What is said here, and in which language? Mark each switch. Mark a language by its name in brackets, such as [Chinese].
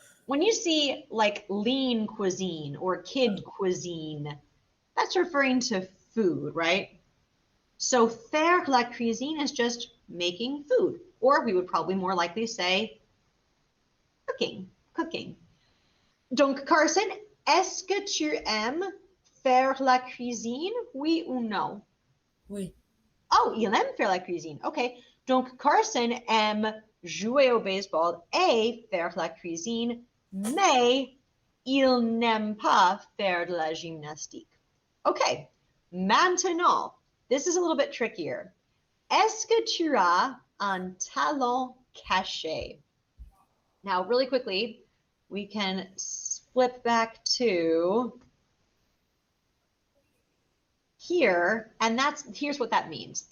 [English] When you see like lean cuisine or kid cuisine, that's referring to food, right? So [French] faire la cuisine [English] is just making food, or we would probably more likely say cooking. [French] Donc, Carson, est-ce que tu aimes faire la cuisine? Oui ou non? Oui. Oh, il aime faire la cuisine. OK. Donc, Carson aime jouer au baseball et faire la cuisine, mais il n'aime pas faire de la gymnastique. OK. Maintenant, [English] this is a little bit trickier. [French] Est-ce que tu as un talent caché? [English] Now, really quickly, we can flip back to here, and here's what that means.